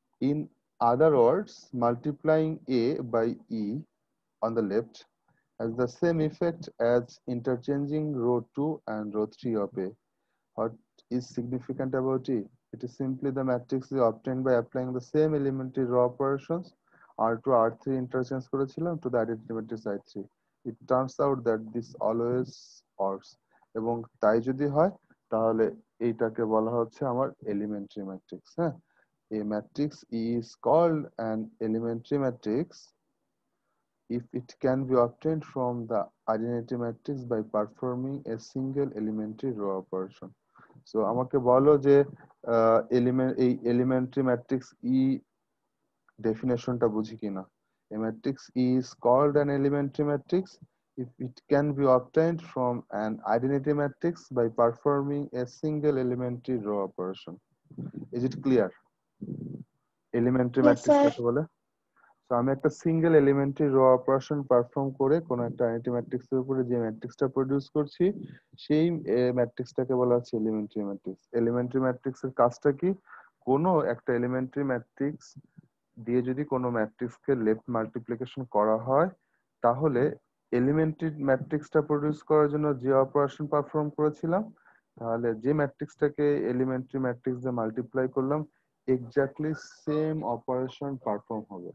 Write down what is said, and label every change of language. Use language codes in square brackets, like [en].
[en] In other words, multiplying A by E on the left has the same effect as interchanging row 2 and row 3 of A. What is significant about it? It is simply the matrix is obtained by applying the same elementary row operations R2 R3 interchange করেছিলাম to the identity matrix I3. It turns out that this always works, [bn] এবং তাই যদি হয় তাহলে এইটাকে বলা হচ্ছে আমার এলিমেন্টারি ম্যাট্রিক্স। হ্যাঁ, [en] A matrix is called an elementary matrix if it can be obtained from the identity matrix by performing a single elementary row operation. [bn] So আমাকে বলো যে এই elementary matrix E definitionটা বুঝি কিনা। [en] A matrix is called an elementary matrix if it can be obtained from an identity matrix by performing a single elementary row operation. Is it clear? Elementary Yes, matrix sir. [bn] কাকে বলে? So আমি একটা single elementary rho operation perform করে কোন একটা identity matrix এর উপরে যে ম্যাট্রিক্সটা প্রডিউস করছি সেই ম্যাট্রিক্সটাকে বলা হচ্ছে এলিমেন্টারি ম্যাট্রিক্স। এলিমেন্টারি ম্যাট্রিক্স এর কাজটা কি? কোনো একটা এলিমেন্টারি ম্যাট্রিক্স দিয়ে যদি কোনো ম্যাট্রিক্সকে লেফট মাল্টিপ্লিকেশন করা হয় তাহলে এলিমেন্টারি ম্যাট্রিক্সটা প্রডিউস করার জন্য যে অপারেশন পারফর্ম করেছিলাম তাহলে যে ম্যাট্রিক্সটাকে এলিমেন্টারি ম্যাট্রিক্স দিয়ে মাল্টিপ্লাই করলাম এক্স্যাক্টলি সেম অপারেশন পারফর্ম হবে।